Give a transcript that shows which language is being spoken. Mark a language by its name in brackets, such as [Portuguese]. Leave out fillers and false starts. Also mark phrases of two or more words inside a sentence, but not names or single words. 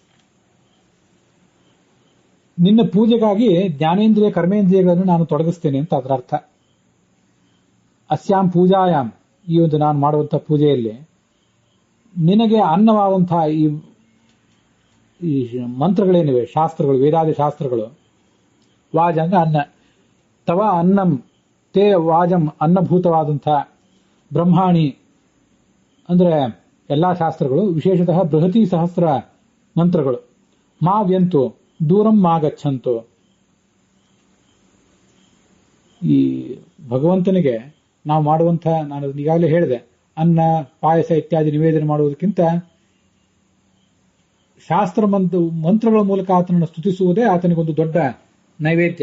[Kannada] ನಿನ್ನ ಪೂಜೆಗಾಗಿ ಜ್ಞಾನೇಂದ್ರಿಯ ಕರ್ಮೇಂದ್ರಿಯಗಳನ್ನು ನಾನು ತೊಡಗಿಸ್ತೇನೆ ಅಂತ ಅದರ ಅರ್ಥ. [Sanskrit] ಅಸ್ಯಾಂ ಪೂಜಾಯಾಮ್, [Kannada] ಈ ಒಂದು ನಾನು ಮಾಡುವಂತಹ ಪೂಜೆಯಲ್ಲಿ ನಿನಗೆ ಅನ್ನವಾದಂತಹ ಈ ಮಂತ್ರಗಳೇನಿವೆ, ಶಾಸ್ತ್ರಗಳು, ವೇದಾದಿ ಶಾಸ್ತ್ರಗಳು, ವಾಜ ಅಂದ್ರೆ ಅನ್ನ, [Sanskrit] ತವ ಅನ್ನಂ ತೇ ವಾಜಂ [Kannada] ಅನ್ನಭೂತವಾದಂತಹ ಬ್ರಹ್ಮಾಣಿ ಅಂದ್ರೆ ಎಲ್ಲಾ ಶಾಸ್ತ್ರಗಳು, ವಿಶೇಷತಃ ಬೃಹತಿ ಸಹಸ್ರ ಮಂತ್ರಗಳು. [Sanskrit] ಮಾ ವ್ಯಂತು ದೂರಂ ಮಾ ಗಚ್ಚಂತು. [Kannada] ಈ ಭಗವಂತನಿಗೆ ನಾವು ಮಾಡುವಂತಹ, ನಾನು ಈಗಾಗಲೇ ಹೇಳಿದೆ, ಅನ್ನ ಪಾಯಸ ಇತ್ಯಾದಿ ನಿವೇದನೆ ಮಾಡುವುದಕ್ಕಿಂತ ಶಾಸ್ತ್ರ ಮಂತ್ರಗಳ ಮೂಲಕ ಆತನನ್ನು ಸ್ತುತಿಸುವುದೇ ಆತನಿಗೊಂದು ದೊಡ್ಡ ನೈವೇದ್ಯ.